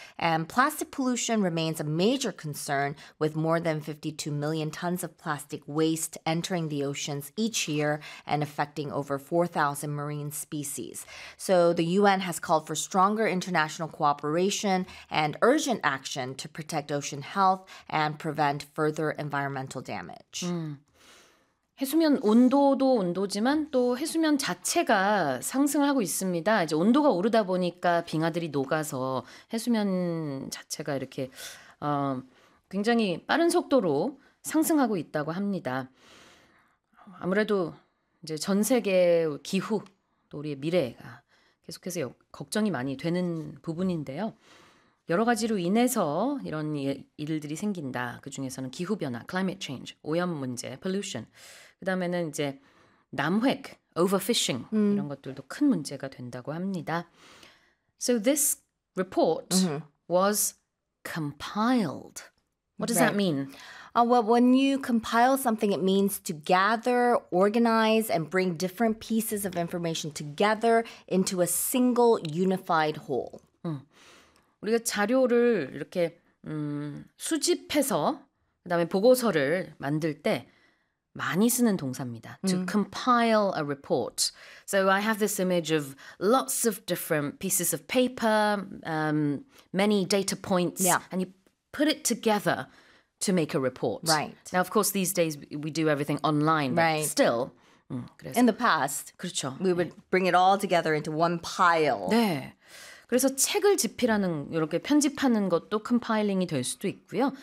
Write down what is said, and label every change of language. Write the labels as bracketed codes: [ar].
[en] And plastic pollution remains a major concern, with more than 52 million tons of plastic waste entering the oceans each year and affecting over 4,000 marine species. So the UN has called for stronger international cooperation and urgent action to protect ocean health and prevent further environmental damage. Mm. [ko] 해수면 온도도 온도지만 또 해수면 자체가 상승을 하고 있습니다. 이제 온도가 오르다 보니까 빙하들이 녹아서 해수면 자체가 이렇게 굉장히 빠른 속도로 상승하고 있다고 합니다. 아무래도 이제 전 세계 기후 또 우리의 미래가 계속해서 걱정이 많이 되는 부분인데요. 여러 가지로 인해서 이런 일들이 생긴다. 그 중에서는 기후 변화, climate change, 오염 문제, pollution. 그다음에는 이제 남획, overfishing 이런 것들도 큰 문제가 된다고 합니다. [en] So this report was compiled. What does that mean? Well, when you compile something, it means to gather, organize, and bring different pieces of information together into a single unified whole. [ko] 우리가 자료를 이렇게 수집해서 그다음에 보고서를 만들 때 많이 쓰는 동사입니다. [en] To compile a report. So I have this image of lots of different pieces of paper, many data points, and you put it together to make a report. Right. Now, of course, these days we do everything online, but still. In the past, [ko] 그렇죠. [en] We would bring it all together into one pile. [ko] 네. 그래서 책을 집필하는, 이렇게 편집하는 것도 컴파일링이 될 수도 있고요.